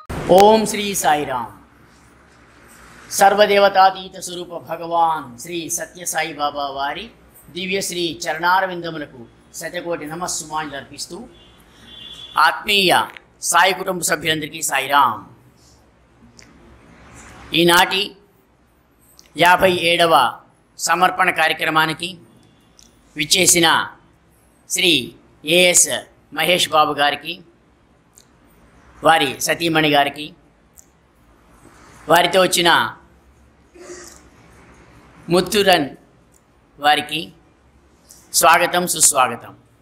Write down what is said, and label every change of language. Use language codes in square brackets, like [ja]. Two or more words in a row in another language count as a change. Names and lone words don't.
[te] ఓం శ్రీ సాయి రామ్. సర్వదేవతాతీత స్వరూప భగవాన్ శ్రీ సత్య సాయి బాబా వారి దివ్య శ్రీ చరణారవిందములకు శతకోటి నమస్సుమాంజలు అర్పిస్తూ ఆత్మీయ సాయి కుటుంబ సభ్యులందరికీ సాయి రామ్. ఈనాటి 57వ సమర్పణ కార్యక్రమానికి విచ్చేసిన శ్రీ ఏఎస్ మహేష్ బాబు గారికి, వారి సతీమణి గారికి, వారితో వచ్చిన ముత్తురన్ వారికి స్వాగతం, సుస్వాగతం.